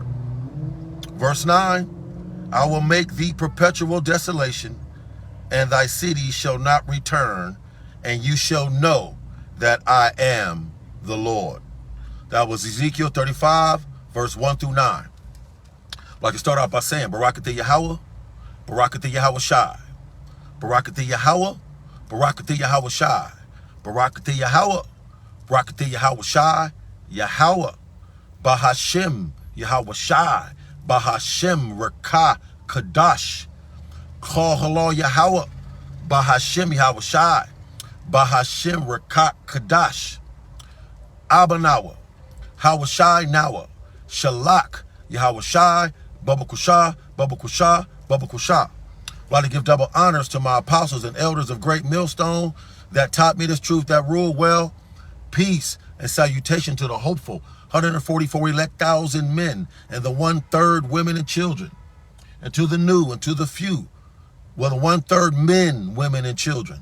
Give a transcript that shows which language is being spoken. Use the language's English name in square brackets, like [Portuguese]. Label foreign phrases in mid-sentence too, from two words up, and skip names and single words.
[English] Verse 9, I will make thee perpetual desolation, and thy city shall not return, and you shall know that I am the Lord. That was Ezekiel 35, verse 1 through 9. I'd like to start out by saying, Barakatah Yahweh, Barakatah Yahweh Shai, Barakatah Yahweh, Barakatah Yahweh Shai, Barakatah Yahweh, Barakatah Yahweh Shai, Yahweh, Bahashem Yahweh Shai, Bahashem Rekah Kadash, Kol Halal Yahweh, Bahashem Yahweh Shai, Bahashem Rekah Kadash, Abanawa, Hawashai Nawa, Shalak, Yahweh Shai, Babakusha, Babakusha, Babakusha. I'd like to give double honors to my apostles and elders of Great Millstone that taught me this truth, that rule well. Peace and salutation to the hopeful 144 elect thousand men and the 1/3 women and children, and to the new and to the few well, 1/3 men, women, and children.